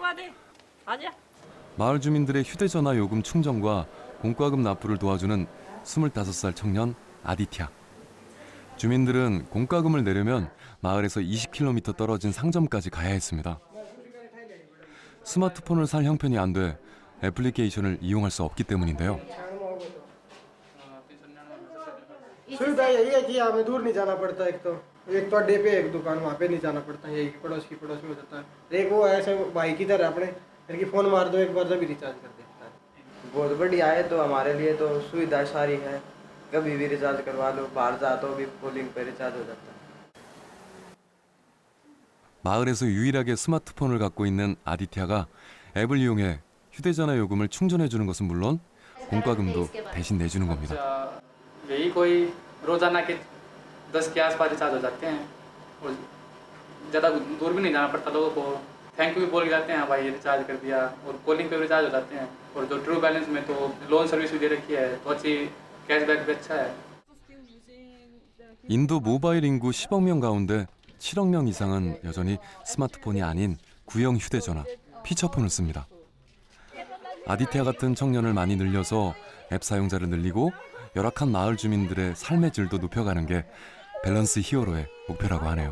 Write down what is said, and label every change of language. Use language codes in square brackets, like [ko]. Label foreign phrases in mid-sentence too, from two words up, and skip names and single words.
[ko] 마을 주민들의 휴대전화 요금 충전과 공과금 납부를 도와주는 25살 청년 아디티아. 주민들은 공과금을 내려면 마을에서 20km 떨어진 상점까지 가야 했습니다. 스마트폰을 살 형편이 안 돼 애플리케이션을 이용할 수 없기 때문인데요. [hi] सुविधा यही है कि हमें दूर नहीं जाना पड़ता। एक तो अड्डे पे एक दुकान वहाँ पे नहीं जाना पड़ता, यही पड़ोस की पड़ोस में हो जाता है। एक वो ऐसे भाई की तरह अपने इनकी फोन मार दो एक बार जब भी रिचार्ज कर देता है। बहुत बढ़िया है, तो हमारे लिए तो सुविधा सारी है, कभी भी रिचार्ज करवा लो, बाहर जाते हो भी कॉलिंग पे रिचार्ज हो जाता है। [ko] 마을에서 유일하게 스마트폰을 갖고 있는 아디티아가 앱을 이용해 휴대전화 요금을 충전해주는 것은 물론 공과금도 대신 내주는 겁니다. [hi] यही कोई रोजाना के 10 के आसपास रिचार्ज हो जाते हैं और ज़्यादा दूर भी नहीं जाना पड़ता लोगों को, [en] thank you [hi] बोल के जाते हैं, भाई रिचार्ज कर दिया, और कॉलिंग पे भी रिचार्ज हो जाते हैं। और जो ट्रू बैलेंस में तो [en] loan service [hi] भी दे रखी है, तो अच्छी कैशबैक भी अच्छा है। [ko] 인도 모바일 인구 10억 명 가운데 7억 명 이상은 여전히 스마트폰이 아닌 구형 휴대전화, 피처폰을 씁니다. 아디티아 같은 청년을 많이 늘려서 앱 사용자를 늘리고 열악한 마을 주민들의 삶의 질도 높여가는 게 밸런스 히어로의 목표라고 하네요.